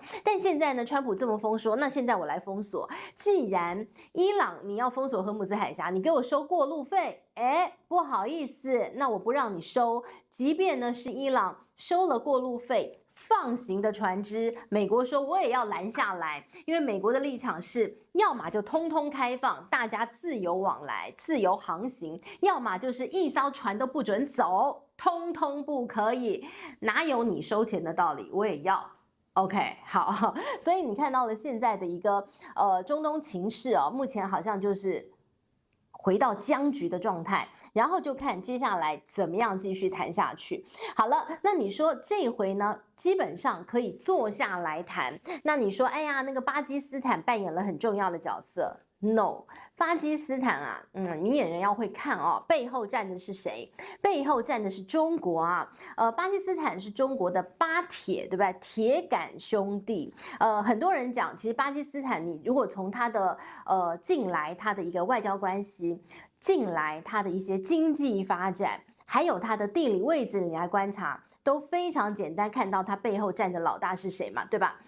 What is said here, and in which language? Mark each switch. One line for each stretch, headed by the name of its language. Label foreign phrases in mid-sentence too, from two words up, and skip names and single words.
Chinese: 但現在呢，川普這麼瘋說，那現在我來封鎖。既然伊朗你要封鎖荷姆茲海峽，你給我收過路費，不好意思，那我不讓你收。即便呢是伊朗收了過路費，放行的船隻，美國說我也要攔下來，因為美國的立場是，要麼就通通開放，大家自由往來、自由航行；要麼就是一艘船都不准走。通通不可以，哪有你收錢的道理？我也要。OK， 好，所以你看到了現在的一個中東情勢哦，目前好像就是回到僵局的狀態，然後就看接下來怎麼樣繼續談下去。好了，那你說這一回呢，基本上可以坐下來談。那你說，哎呀，那個巴基斯坦扮演了很重要的角色。No， 巴基斯坦啊，明眼人要會看哦，背後站的是誰？背後站的是中國啊。巴基斯坦是中國的巴鐵，對吧？鐵桿兄弟。很多人講，其實巴基斯坦，你如果從他的近來他的一個外交關係，近來他的一些經濟發展，還有他的地理位置，你來觀察，都非常簡單，看到他背後站的老大是誰嘛，對吧？